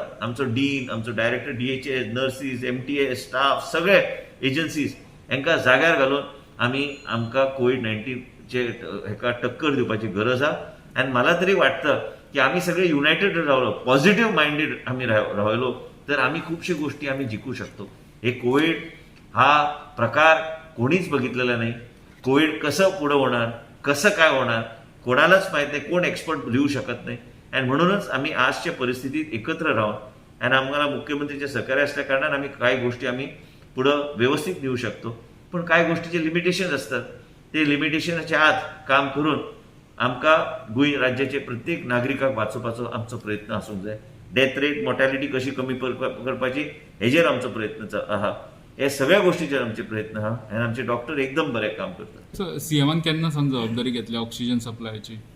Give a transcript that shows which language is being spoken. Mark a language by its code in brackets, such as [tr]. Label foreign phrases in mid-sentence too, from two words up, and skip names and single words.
[kok] आमचो डीन, आमचो डायरेक्टर DHS, नर्सीस, MTS, स्टाफ, सगळे एजन्सीज हांकां जाग्यार घालून आमकां कोविड-19चे हेका टक्कर दिवपाची गरज आहा. आनी [mr] मला तरी वाटतं की [kok] आमी सगळे युनायटेड रावलो, [en] positive minded [kok] आमी रावलो तर आमी खुबश्यो गोष्टी आमी जिखू शकतो. [mr] हे कोविड हा प्रकार कोणीच बघितलेला नाही. कोविड कसं पुढे होणार, कसं काय होणार, कोणालाच माहित नाही, कोण एक्सपर्ट लिहू शकत नाही. आणि म्हणूनच आम्ही आजच्या परिस्थितीत एकत्र राहून आणि आम्हाला मुख्यमंत्रीचे सहकार्य असल्या कारणान आम्ही काही गोष्टी आम्ही पुढं व्यवस्थित नेऊ शकतो. पण काही गोष्टीचे लिमिटेशन असतात. [kok] ते लिमिटेशनाच्या आत काम करून आमकां गोंय राज्याचे प्रत्येक नागरिकाक वाचोवपाचो आमचो प्रयत्न आसूंक जाय. [en] death rate, [kok] मोर्टॅलिटी कशी कमी करपाची हेजेर आमचो प्रयत्न आहा. हे सगळ्या गोष्टीचेर आमचे प्रयत्न आहा आनी आमचे डॉक्टर एकदम बरें काम करतात. सीएमान केन्ना सावन जबाबदारी घेतली ऑक्सिजन सप्लायची?